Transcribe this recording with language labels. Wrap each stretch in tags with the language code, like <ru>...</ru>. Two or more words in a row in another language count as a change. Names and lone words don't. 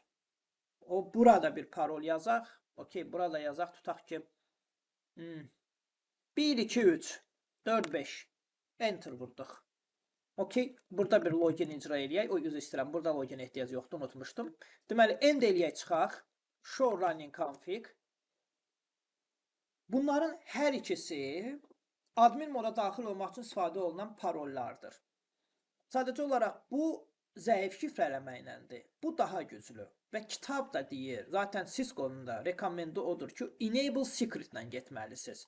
<az>O burada bir parol yazaq. Okey, burada yazaq, tutaq ki 1, 2, 3, 4, 5. Enter vurduq. Okey, burada bir login icra eləyək. O üzr istəyirəm, burada login ehtiyac yoxdur, unutmuşdum. Deməli, end eləyək çıxaq.</az> <en>Show running config.</en> <az>Bunların hər ikisi admin moda daxil olmaq üçün istifadə olunan parollardır. Sadəcə olaraq bu zəif şifrələmə iləndir. Bu daha güclü. Və kitab da deyir, zaten Cisco-nun da rekomendi odur ki,</az> <en>enable secret</en> <az>ilə getməlisiniz.</az>